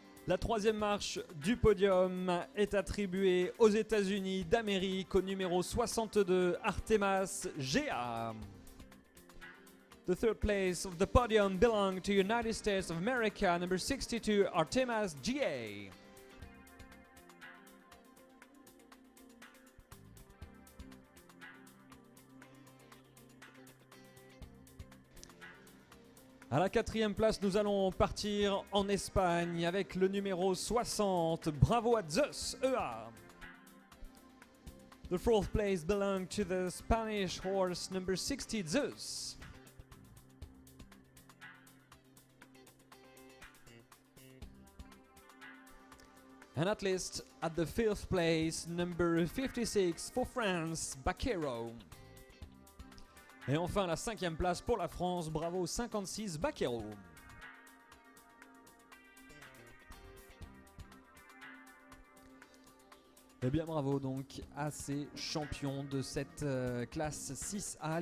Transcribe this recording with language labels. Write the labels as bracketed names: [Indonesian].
[French] La troisième marche du podium est attribuée aux États-Unis d'Amérique au numéro 62, Artemas GA. [English] The third place of the podium belongs to United States of America, number 62, Artemas GA. [French] À la quatrième place, nous allons partir en Espagne avec le numéro 60. Bravo à Zeus EA. [English] The fourth place belongs to the Spanish horse number 60, Zeus. And at least at the fifth place, number 56 for France, Baquero. [French] Et enfin la cinquième place pour la France, bravo 56 Baquero. Eh bien bravo donc à ces champions de cette classe 6A.